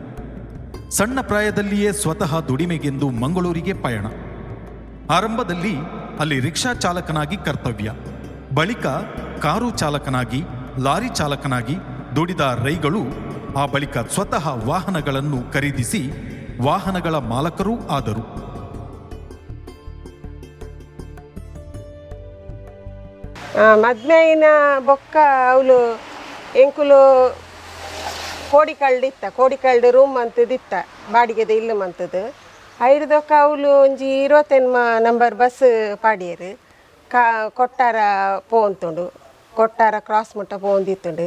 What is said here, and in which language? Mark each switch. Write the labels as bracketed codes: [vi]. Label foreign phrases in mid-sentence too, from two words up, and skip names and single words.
[kn] ಸಣ್ಣ ಪ್ರಾಯದಲ್ಲಿಯೇ ಸ್ವತಃ ದುಡಿಮೆಗೆಂದು ಮಂಗಳೂರಿಗೆ ಪಯಣ. ಆರಂಭದಲ್ಲಿ ಅಲ್ಲಿ ರಿಕ್ಷಾ ಚಾಲಕನಾಗಿ ಕರ್ತವ್ಯ, ಬಳಿಕ ಕಾರು ಚಾಲಕನಾಗಿ, ಲಾರಿ ಚಾಲಕನಾಗಿ ದುಡಿದ ರೈಗಳು ಆ ಬಳಿಕ ಸ್ವತಃ ವಾಹನಗಳನ್ನು ಖರೀದಿಸಿ ವಾಹನಗಳ ಮಾಲಕರೂ ಆದರು. [tcy] ಮದ್ಮೆಯಿನ ಬೊಕ್ಕ ಅವಳು ಎಂಕುಲು ಕೋಡಿಕಲ್ಡು ರೂಮ್ ಅಂತದಿತ್ತ ಬಾಡಿಗೆದ ಇಲ್ಲು ಮಂತದ್ದು ಐದೊಕ್ಕ ಅವಳು ಒಂಜಿ 20 ನಂಬರ್ ಬಸ್ ಪಾಡಿಯರು ಕೊಟ್ಟಾರ ಪೋಂತುಂಡು, ಕೊಟ್ಟಾರ ಕ್ರಾಸ್ ಮುಟ್ಟ ಪೋಂದಿತ್ತುಂಡು.